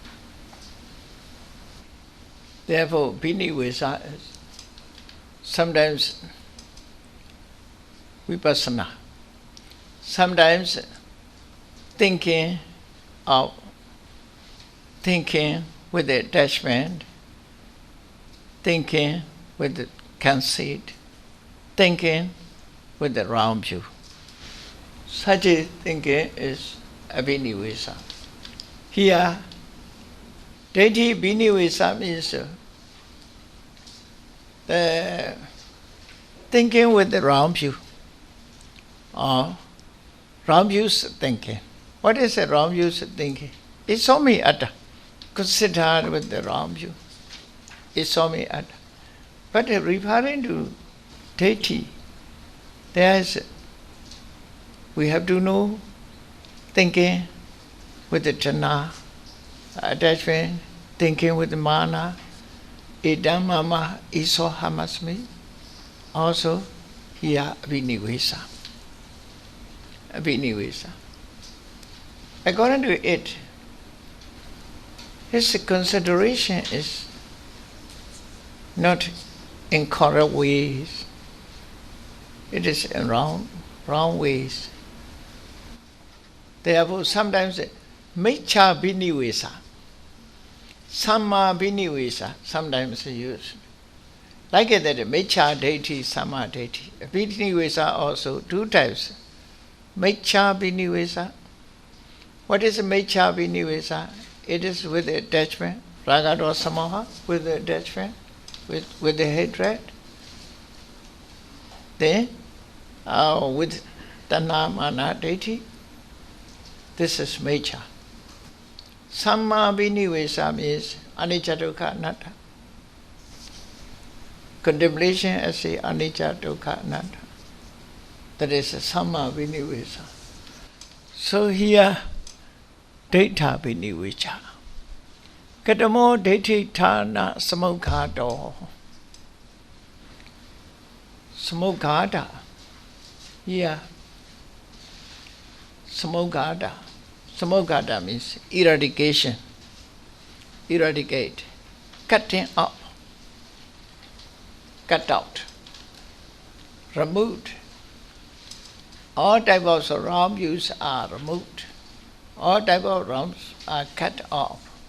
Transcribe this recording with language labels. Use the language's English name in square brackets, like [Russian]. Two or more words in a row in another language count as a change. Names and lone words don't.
[English] Therefore, abhinivesa is sometimes vipassana, sometimes thinking with attachment, thinking with the conceit, thinking with the round view. Such a thinking is abhinivesa. Here, [Pali] Diṭṭhi abhinivesa [English] means thinking with the round view, or round views thinking. What is a round views thinking? [Pali] Isomi atta, [English] considered with the round view. [Pali] Isomi atta. [English] But referring to Diṭṭhi, we have to know thinking with the jhana, attachment, thinking with the mana, [Pali] idam mama iso hamasmi. [English] Also here abhinivesa. Abhinivesa. According to it, his consideration is not in correct ways. It is in wrong ways. Therefore, sometimes [Pali] miccha abhinivesa, samma abhinivesa, [English] sometimes used. Like that, [Pali] miccha diṭṭhi, samma diṭṭhi. [English] Abhinivesa also two types. [Pali] Miccha abhinivesa. [English] What is [Pali] miccha abhinivesa? [English] It is with attachment, [Pali] raga dosa moha, [English] with the attachment, with the hatred. Then, with Nandamala deity, this is miccha. Samma abhinivesa means [Pali] anicca dukkha anatta. [English] Contemplation as a [Pali] anicca dukkha anatta. [English] That is a [Pali] samma abhinivesa. [English] So here, [Pali] Diṭṭha abhinivesa. Katamo Diṭṭhikathā samukkhato. [English] Samukkhaṭa. Here, samukkhaṭa. Samukkhaṭa means eradication. Eradicate. Cutting up. Cut out. Removed. All types of wrong views are removed. All types of wrongs are cut off.